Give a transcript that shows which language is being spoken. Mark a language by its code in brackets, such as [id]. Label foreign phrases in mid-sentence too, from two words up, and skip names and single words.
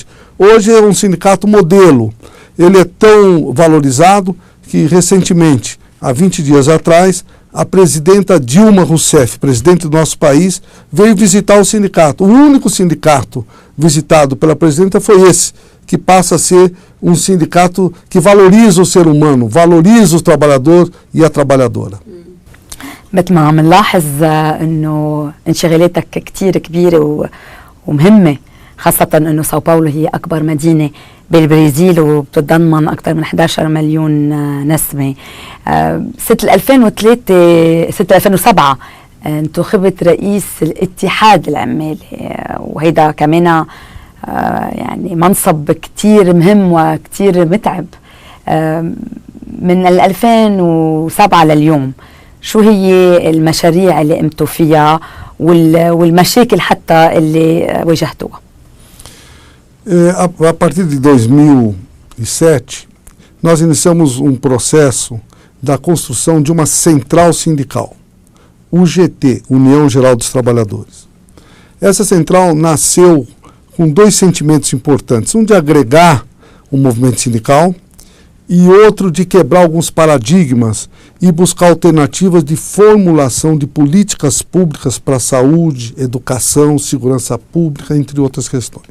[pt] Hoje é um sindicato modelo. Ele é tão valorizado que recentemente, há 20 dias atrás, a presidenta Dilma Rousseff, presidente do nosso país, veio visitar o sindicato. O único sindicato visitado pela presidenta foi esse, que passa a ser um sindicato que valoriza o ser humano, valoriza o trabalhador e a trabalhadora. [ar] مثل ما عم نلاحظ انه انشغالاتك كتير كبيره ومهمه، خاصه انه ساو باولو هي اكبر مدينه بالبرازيل وبتتضمن اكثر من 11 مليون نسمه. سنه 2007 انتخبت رئيس الاتحاد العمالي، وهيدا كمان يعني منصب كتير مهم وكتير متعب. من 2007 لليوم شو هي المشاريع اللي قمتوا فيها والمشاكل حتى اللي واجهتوها؟ [pt] A partir de 2007, nós iniciamos um processo da construção de uma central sindical, UGT, União Geral dos Trabalhadores. Essa central nasceu com 2 sentimentos importantes, um de agregar o movimento sindical e outro de quebrar alguns paradigmas e buscar alternativas de formulação de políticas públicas para saúde, educação, segurança pública, entre outras questões.